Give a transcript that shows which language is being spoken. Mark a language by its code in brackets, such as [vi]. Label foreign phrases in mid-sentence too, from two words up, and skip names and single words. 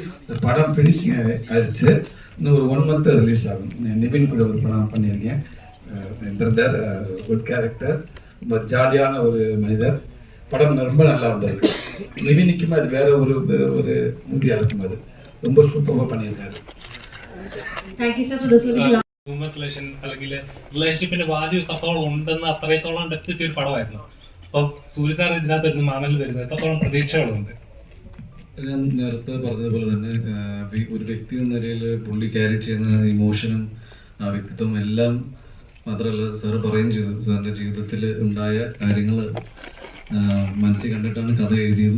[ta] படம் ஃபினிஷிங் ஆயிடுச்சு, இன்னும் ஒரு 1 month ரிலீஸ் ஆகும். நிவின் கூட ஒரு படம் பண்ணியிருக்கேன். பிரதர், [en] good character, [ta] ரொம்ப ஜாலியான ஒரு மனிதர். படம் ரொம்ப நல்லா வந்திருக்கு. நிவினுக்குமே அது வேற ஒரு மூவியாக இருக்கும். அது ரொம்ப சூப்பராக பண்ணியிருக்காரு. [ml] അല്ലെങ്കിൽ റിലേഷൻഷിപ്പിന്റെ വാല്യൂ എത്രത്തോളം ഉണ്ടെന്ന് അത്രത്തോളം ഡെപ്ത് കിട്ടിയ ഒരു പടമായിരുന്നു. അപ്പൊ സൂര്യ സാർ ഇതിനകത്ത് മാമനിൽ വരുന്നത് എത്രത്തോളം പ്രതീക്ഷകളുണ്ട്? ഞാൻ നേരത്തെ പറഞ്ഞതുപോലെ തന്നെ ഒരു വ്യക്തി എന്ന നിലയിൽ പുള്ളി ക്യാരി ചെയ്യുന്ന ഇമോഷനും ആ വ്യക്തിത്വം എല്ലാം മാത്രമല്ല സാറ് പറയുകയും ചെയ്തു സാറിൻ്റെ ജീവിതത്തിൽ ഉണ്ടായ കാര്യങ്ങൾ മനസ്സിൽ കണ്ടിട്ടാണ് കഥ എഴുതിയതും.